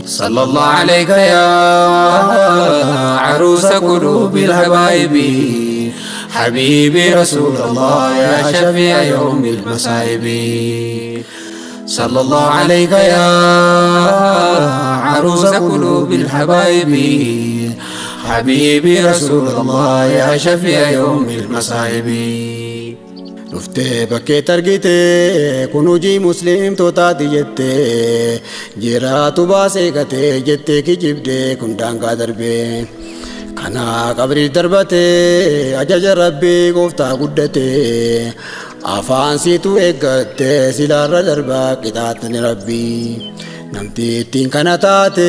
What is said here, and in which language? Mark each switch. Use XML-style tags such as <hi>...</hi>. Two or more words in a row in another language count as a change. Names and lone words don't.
<ar>صلى الله عليك يا عروس قلوب الحبايب حبيبي رسول الله يا شفيع يوم المصائب. صلى الله عليك يا عروس قلوب قلوب الحبايب حبيبي رسول الله يا شفيع يوم المصائب</ar> <om>dhuftee bakkee targitee kun hojii musliimtootaati jettee jiraatu baasee gatee jettee kijibdee kun daangaa darbee kana qabrii darbatee ajaja rabbii gooftaa guddatee afaan siitu eeggattee silaarra darbaa qixaaxni rabbii namtittiin kana taate</om>